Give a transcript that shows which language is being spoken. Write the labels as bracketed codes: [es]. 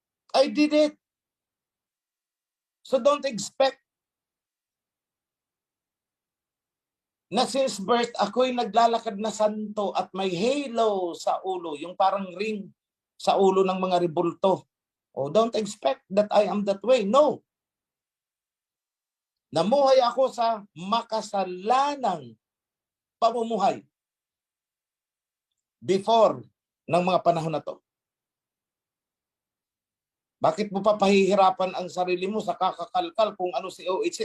[en] I did it. So don't expect [tl] na [en] since birth [tl] ako'y naglalakad na santo at may halo sa ulo, yung parang ring sa ulo ng mga rebulto. [en] Don't expect that I am that way. No. [tl] Namuhay ako sa makasalanang pamumuhay before ng mga panahon na to. Bakit mo pa pahihirapan ang sarili mo sa kakakalkal kung ano si OHC?